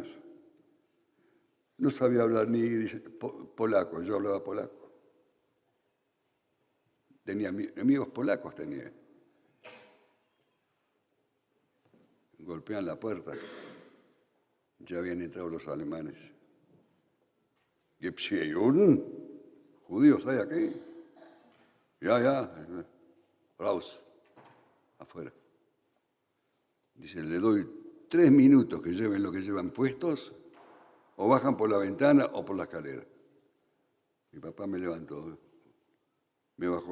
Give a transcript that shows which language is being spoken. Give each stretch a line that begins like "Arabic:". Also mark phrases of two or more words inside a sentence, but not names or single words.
Spanish: No sabía hablar ni polaco, yo hablaba polaco. Tenía amigos polacos, tenía. Golpean la puerta. Ya habían entrado los alemanes.
German: ¿Gibt's hier Juden?
Spanish: ¿Judíos hay aquí?
German: Ya. Raus.
Spanish: Afuera. Dice, le doy 3 minutos que lleven lo que llevan puestos, o bajan por la ventana o por la escalera. Mi papá me levantó, me bajó.